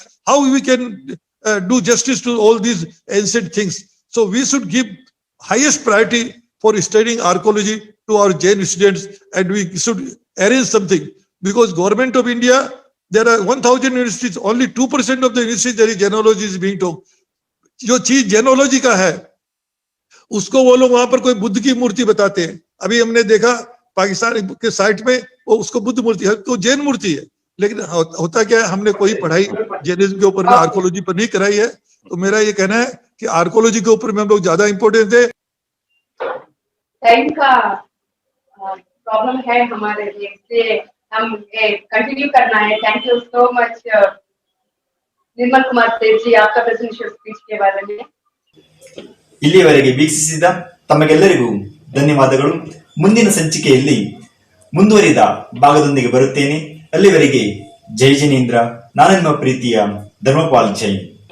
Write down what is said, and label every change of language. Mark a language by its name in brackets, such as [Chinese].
[English] How we can do justice to all these ancient things? So we should give highest priority for studying archaeology to our Jain students, and we should arrange something, because government of India, there are 1000 universities, only 2% of the universities there is genealogy is being taught. [Hindi] जो चीज जेनोलॉजी का है उसको वो लोग वहां पर कोई बुद्ध की मूर्ति बताते हैं। अभी हमने देखा पाकिस्तान के साइट में वो उसको बुद्ध मूर्ति है, तो जैन मूर्ति है, लेकिन होता क्या है, हमने कोई पढ़ाई जैनिज्म के ऊपर में आर्कोलॉजी पर नहीं कराई है। तो मेरा ये कहना है कि आर्कोलॉजी के ऊपर में हम लोग ज्यादा इंपॉर्टेंस दें। टाइम का प्रॉब्लम है हमारे लिए, इसलिए हम कंटिन्यू करना है। [English] thank you so much [Hindi] Nirmal Kumar Sait G, आपका प्रेजेंटेशन स्पीच के बारे में। [Kannada] ಇಲ್ಲಿಯವರೆಗೆ ವೀಕ್ಷಿಸಿದ ತಮಗೆಲ್ಲರಿಗೂ ಧನ್ಯವಾದಗಳು। ಮುಂದಿನ ಸಂಚಿಕೆಯಲ್ಲಿ ಮುಂದುವರಿದ ಭಾಗದೊಂದಿಗೆ ಬರುತ್ತೇನೆ। ಅಲ್ಲಿವರೆಗೆ ಜೈ ಜಿನೇಂದ್ರ, ನಾನು ನಿಮ್ಮ ಪ್ರೀತಿಯ ಧರ್ಮಪಾಲ್ ಜೈನ್।